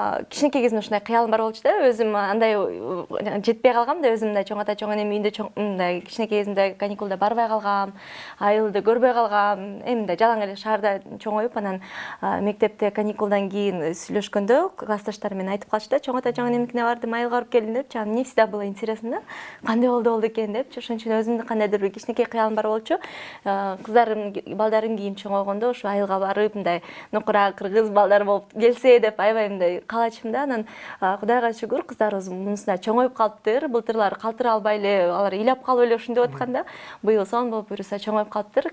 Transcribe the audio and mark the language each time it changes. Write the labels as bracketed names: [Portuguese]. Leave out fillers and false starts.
[Kyrgyz] Кичинекей кезимде ушундай кыялым бар болчу да, өзүм андай жетпей калгам да, өзүм мындай чоң ата чоң энем үйүндө мындай кичинекей кезимде каникулда барбай калгам, айылды көрбөй калгам, эми мындай жалаң эле шаарда чоңоюп, анан мектепте каникулдан кийин сүйлөшкөндө классташтарым мен айтып калышты да, чоң ата чоң энемикине бардым, айылга барып келдим депчи. [Russian] Мне всегда было интересно да, [Kyrgyz] кандай болду экен депчи. Ошон үчүн өзүмдүн кандайдыр бир кичинекей кыялым бар болчу. Кыздарым, балдарым кийим чоңойгондо ушу айылга барып, мындай нукура кыргыз балдар болуп келсе деп аябай мындай каалачумун да. Анан Кудайга шүгүр, кыздарыбыз мунусунда чоңоюп калыптыр. Былтырлар калтыра албай эле, алар ыйлап калып эле ушинтип аткан да. Быйыл сонун болуп буюрса чоңоюп калыптыр.